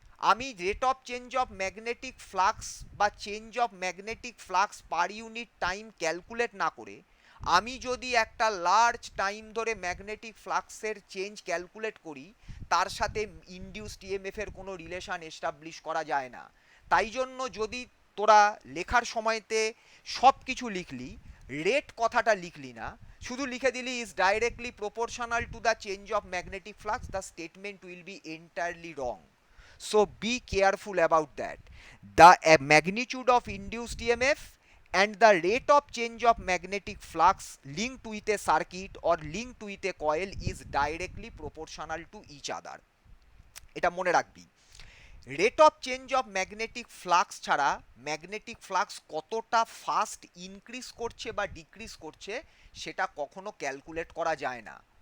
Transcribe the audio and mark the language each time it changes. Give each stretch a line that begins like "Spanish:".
Bangla: আমি rate of change of magnetic flux বা change of magnetic flux per unit time calculate না করে আমি যদি একটা লার্জ টাইম ধরে ম্যাগনেটিক ফ্লাক্সের চেঞ্জ ক্যালকুলেট করি, তার সাথে ইনডিউসড ইএমএফ এর কোনো রিলেশন এস্টাবলিশ করা যায় না। তাই জন্য যদি তোরা লেখার সময়তে সব কিছু লিখলি, রেট কথাটা লিখলি না, শুধু লিখে দিলি is directly proportional to the change of magnetic flux,
English: The statement will be entirely wrong. So be careful about that. The magnitude of induced EMF and the rate of change of magnetic flux linked with a circuit or linked with a coil is directly proportional to each other.
Bangla: এটা মনে রাখবি। Rate of change of magnetic flux ছাড়া magnetic flux কতটা fast increase করছে বা decrease করছে সেটা কখনো ক্যালকুলেট করা যায় না।